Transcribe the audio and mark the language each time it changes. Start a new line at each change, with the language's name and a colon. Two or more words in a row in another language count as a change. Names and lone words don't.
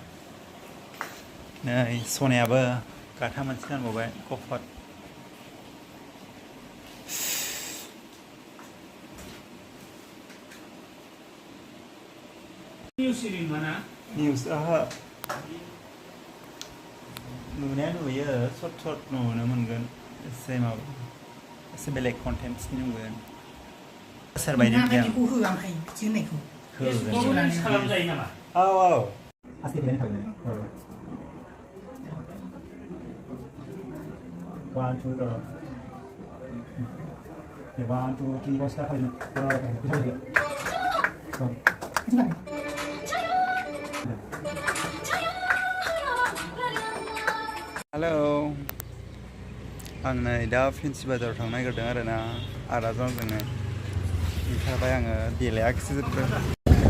Bodo: नै सनायाबो गाथा मोनसे गानबावबाय कफट निउस ओहो नुनाया नुयो सर्ट सर्ट नुनो मोनगोन एसे माबा एसे बेलेग कन्टेन्टसनि नुगोन सोरबायदि गियान होआखै बिदि होननायखौ खालामजायो नामा औ औ आसि बेलायनो थागोन
English: one two one two three four start
Bodo: हेलौ आं नै दा फेन्सि बाजाराव थांनो नागिरदों आरोना आदाजों जोङो ओंखारबाय आङो देलायाखिसै जेबो